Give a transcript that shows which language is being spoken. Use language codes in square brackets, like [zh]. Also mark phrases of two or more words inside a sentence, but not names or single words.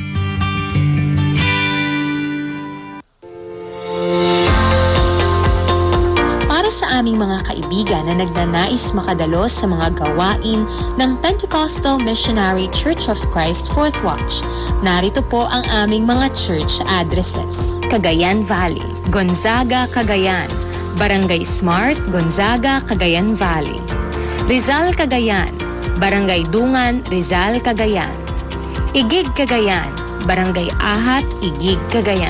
[tl] Para sa aming mga kaibigan na nagnanais makadalos sa mga gawain ng Pentecostal Missionary Church of Christ Fourth Watch, narito po ang aming mga [en] church addresses. [tl] Cagayan Valley, Gonzaga, Cagayan. Barangay Smart, Gonzaga, Cagayan Valley. Rizal, Cagayan. Barangay Dungan, Rizal, Cagayan. Igig, Cagayan. Barangay Ahat, Igig, Cagayan.